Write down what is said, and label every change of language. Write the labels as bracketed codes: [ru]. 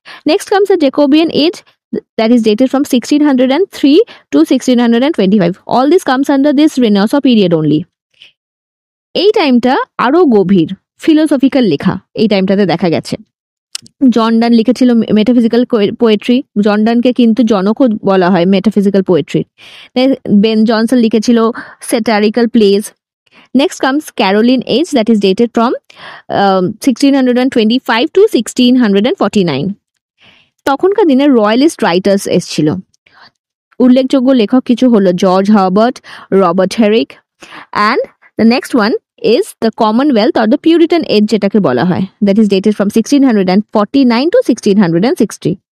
[en] Next comes the Jacobean age, that is dated from 1603 to 1625. All this comes under this Renaissance period only. [bn] এই টাইমটা আরো গভীর philosophical লেখা এই টাইমটাতে দেখা গেছে। জন ডান লিখেছিল মেটাফিজিক্যাল পোয়েট্রি। জন ডানকে কিন্তু জনকও বলা হয় মেটাফিজিক্যাল পোয়েট্রি। বেন জনসন লিখেছিল satirical plays. [en] Next comes Caroline age, that is dated from 1625 to 1649. [bn] তখনকার দিনে রয়্যালিস্ট রাইটার্স এসছিল। উল্লেখযোগ্য লেখক কিছু হলো George Herbert, Robert Herrick, [en] and the next one is the Commonwealth or the Puritan age [bn] যেটাকে বলা হয়, [en] That is dated from 1649 to 1660।